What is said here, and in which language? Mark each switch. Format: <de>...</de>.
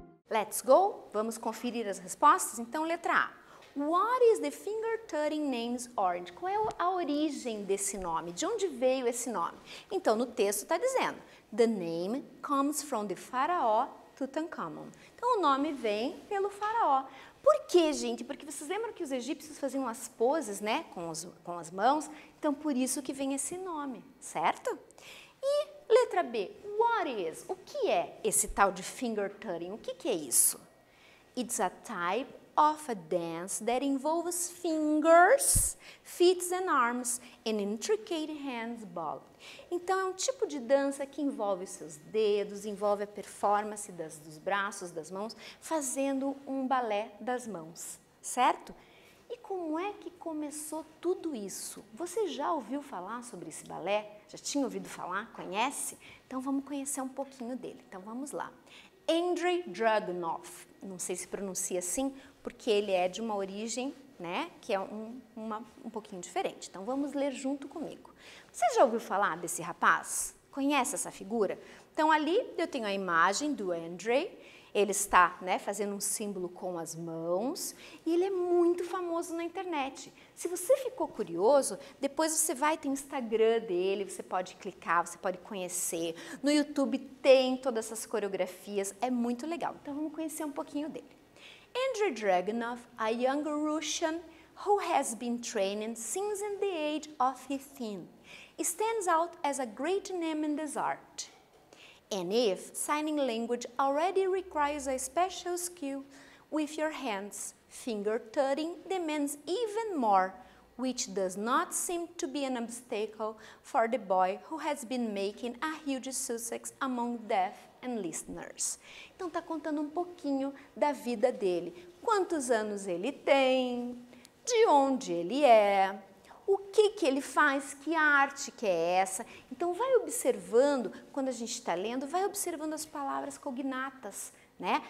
<en>Let's go?</en> <pt>Vamos conferir as respostas? Então, letra A.</pt> <en>What is the finger tutting name's origin?</en> <pt>Qual é a origem desse nome? De onde veio esse nome? Então, no texto está dizendo,</pt> <en>the name comes from the pharaoh Tutankhamun.</en> <pt>Então, o nome vem pelo faraó. Por quê, gente? Porque vocês lembram que os egípcios faziam as poses, né, com as mãos? Então, por isso que vem esse nome, certo? E letra B,</pt> <en>what is?</en> <pt>O que é esse tal de finger tutting? O que é isso?</pt> <en>It's a type of a dance that involves fingers, feet and arms and intricate hands ballet.</en> <pt>Então, é um tipo de dança que envolve seus dedos, envolve a performance dos braços, das mãos, fazendo um balé das mãos, certo? E como é que começou tudo isso? Você já ouviu falar sobre esse balé? Já tinha ouvido falar? Conhece? Então vamos conhecer um pouquinho dele. Então vamos lá. Andrei Dragunov, não sei se pronuncia assim, porque ele é de uma origem, né, que é um pouquinho diferente. Então vamos ler junto comigo. Você já ouviu falar desse rapaz? Conhece essa figura? Então ali eu tenho a imagem do Andrei Ele está, né, fazendo um símbolo com as mãos e ele é muito famoso na internet. Se você ficou curioso, depois você vai ter o Instagram dele, você pode clicar, você pode conhecer. No YouTube tem todas essas coreografias, é muito legal. Então vamos conhecer um pouquinho dele.</pt> <en>Andrei Dragunov, a young Russian who has been training since in the age of 15, stands out as a great name in this art. And if signing language already requires a special skill with your hands, finger tutting demands even more, which does not seem to be an obstacle for the boy who has been making a huge success among deaf and listeners.</en> <pt>Então tá contando um pouquinho da vida dele. Quantos anos ele tem, de onde ele é, o que ele faz, que arte que é essa. Então vai observando, quando a gente está lendo, vai observando as palavras cognatas, né?</pt>